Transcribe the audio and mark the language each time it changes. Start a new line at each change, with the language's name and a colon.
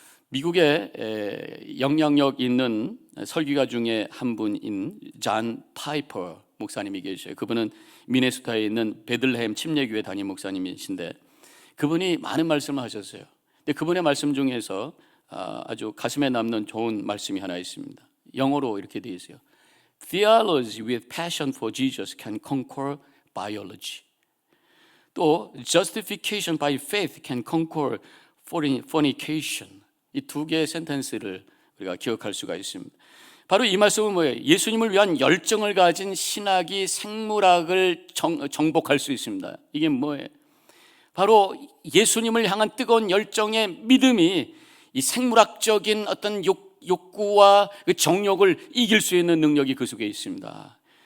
Korean: 미국에 영향력 있는 설교가 중에 한 분인 존 파이퍼 목사님이 계셔요. 그분은 미네소타에 있는 베들레헴 침례교회 담임 목사님이신데, 그분이 많은 말씀을 하셨어요. 근데 그분의 말씀 중에서 아주 가슴에 남는 좋은 말씀이 하나 있습니다. 영어로 이렇게 되어 있어요.
English: Theology with passion for Jesus can conquer biology.
Korean: 또
English: Justification by faith can conquer fornication.
Korean: 이 두 개의 센텐스를 우리가 기억할 수가 있습니다. 바로 이 말씀은 뭐예요? 예수님을 위한 열정을 가진 신학이 생물학을 정복할 수 있습니다. 이게 뭐예요? 바로 예수님을 향한 뜨거운 열정의 믿음이 이 생물학적인 어떤 욕구와 그 정욕을 이길 수 있는 능력이 그 속에 있습니다.